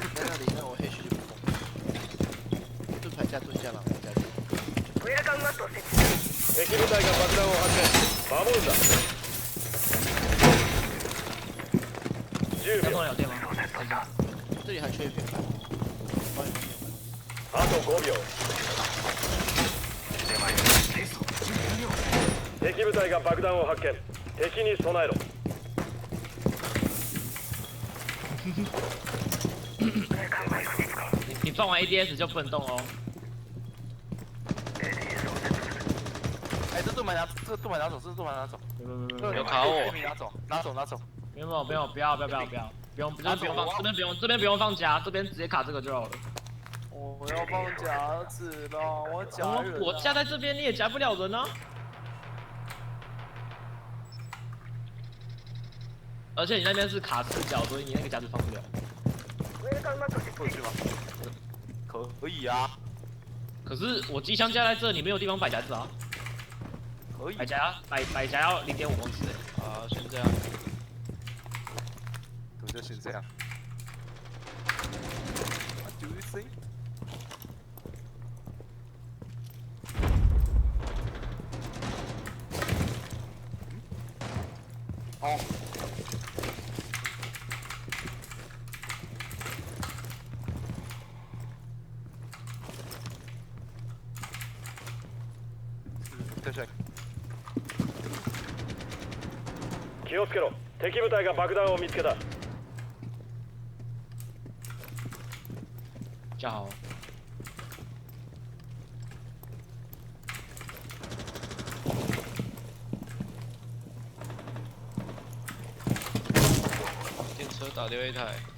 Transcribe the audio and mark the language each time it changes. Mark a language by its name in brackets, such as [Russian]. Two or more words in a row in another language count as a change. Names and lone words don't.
[Chinese] 在那里，那我黑区就不动。盾牌加盾加狼人加盾。 [Japanese] ウェルカムマットを設置する。敵部隊が爆弾を発見。守るんだ。10 [Chinese] 要秒。通了有电吗？等一下。这里还缺一片牌。帮你 [Japanese] あと5秒。敵部隊が爆弾を発見。敵に備えろ。 [Chinese] 你放完 ADS 就不能动哦。哎，这盾牌拿，这个盾牌拿走，这个盾牌拿走。有卡我对拿走，拿走，拿走。不用，不用放，这边不用放夹，这边直接卡这个就好了。我要放夹子了，我夹人。我夹在这边，你也夹不了人啊。而且你那边是卡四角，所以你那个夹子放不了。 [Japanese] ウェルカムマット設置。 [Chinese] 过去吗？可以啊，可是我机枪架在这里，没有地方摆夹子啊。可以。摆夹要0.5公尺哎。好，先这样。我就先这样。 [English] What do you think？ [Chinese] 哦。对对。 [Japanese] 気をつけろ。敵部隊が爆弾を見つけた。 [Chinese] 架好。电车打掉一台。